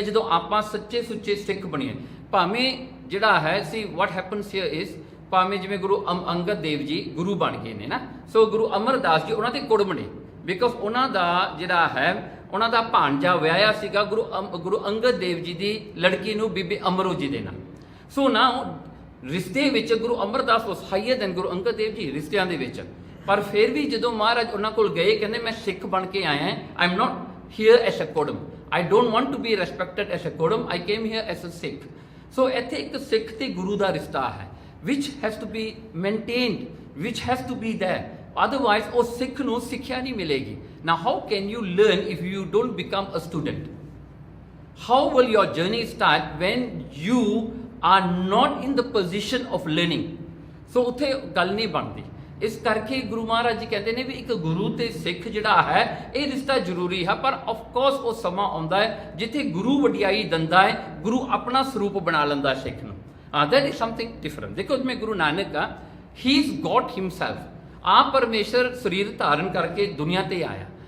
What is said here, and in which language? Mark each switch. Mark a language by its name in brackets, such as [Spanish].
[Punjabi] ਜਦੋਂ ਆਪਾਂ ਸੱਚੇ ਸੁੱਚੇ ਸਿੱਖ ਬਣੀਏ। ਭਾਵੇਂ ਜਿਹੜਾ ਹੈ ਸੀ [English] what happens here is, [Punjabi] ਭਾਵੇਂ ਜਿਵੇਂ ਗੁਰੂ ਅੰਗਦ ਦੇਵ ਜੀ ਗੁਰੂ ਬਣ ਗਏ ਨੇ ਨਾ, ਸੋ ਗੁਰੂ ਅਮਰਦਾਸ ਜੀ ਉਹਨਾਂ ਦੇ ਕੁੜਮ ਨੇ, [English] because [Punjabi] ਉਹਨਾਂ ਦਾ ਜਿਹੜਾ ਹੈ ਉਹਨਾਂ ਦਾ ਭਾਣਜਾ ਵਿਆਹਿਆ ਸੀਗਾ ਗੁਰੂ ਅੰਗਦ ਦੇਵ ਜੀ ਦੀ ਲੜਕੀ ਨੂੰ ਬੀਬੀ ਅਮਰੋ ਜੀ ਦੇ ਨਾਲ। ਸੋ ਨਾ ਰਿਸ਼ਤੇ ਵਿੱਚ ਗੁਰੂ ਅਮਰਦਾਸ [English] was higher than [Punjabi] ਗੁਰੂ ਅੰਗਦ ਦੇਵ ਜੀ ਰਿਸ਼ਤਿਆਂ ਦੇ ਵਿੱਚ। ਪਰ ਫਿਰ ਵੀ ਜਦੋਂ ਮਹਾਰਾਜ ਉਹਨਾਂ ਕੋਲ ਗਏ, ਕਹਿੰਦੇ ਮੈਂ ਸਿੱਖ ਬਣ ਕੇ ਆਇਆ ਹਾਂ, [English] I am not here as a kodam, I don't want to be respected as a kodam, I came here as a Sikh। [Punjabi] So ਇੱਥੇ ਇੱਕ ਸਿੱਖ ਤੇ ਗੁਰੂ ਦਾ ਰਿਸ਼ਤਾ ਹੈ [English] which has to be maintained, which has to be there, otherwise [Punjabi] ਉਹ ਸਿੱਖ ਨੂੰ ਸਿੱਖਿਆ ਨਹੀਂ ਮਿਲੇਗੀ। [English] Now how can you learn if you don't become a student? How will your journey start when you are not in the position of learning? So [Punjabi] ਉੱਥੇ ਗੱਲ ਨਹੀਂ ਬਣਦੀ। ਇਸ ਕਰਕੇ ਗੁਰੂ ਮਹਾਰਾਜ ਜੀ ਕਹਿੰਦੇ ਨੇ ਵੀ ਇੱਕ ਗੁਰੂ ਤੇ ਸਿੱਖ ਜਿਹੜਾ ਹੈ ਇਹ ਰਿਸ਼ਤਾ ਜ਼ਰੂਰੀ ਹੈ। ਪਰ [English] of course [Punjabi] ਉਹ ਸਮਾਂ ਆਉਂਦਾ ਹੈ ਜਿੱਥੇ ਗੁਰੂ ਵਡਿਆਈ ਦਿੰਦਾ ਹੈ, ਗੁਰੂ ਆਪਣਾ ਸਰੂਪ ਬਣਾ ਲੈਂਦਾ ਸਿੱਖ ਨੂੰ। [English] That is something different. [Punjabi] ਦੇਖੋ ਜਿਵੇਂ ਗੁਰੂ ਨਾਨਕ ਆ, [English] he is god himself, [Punjabi] ਆਪ ਪਰਮੇਸ਼ਰ ਸਰੀਰ ਧਾਰਨ ਕਰਕੇ ਦੁਨੀਆ ਤੇ ਆਇਆ।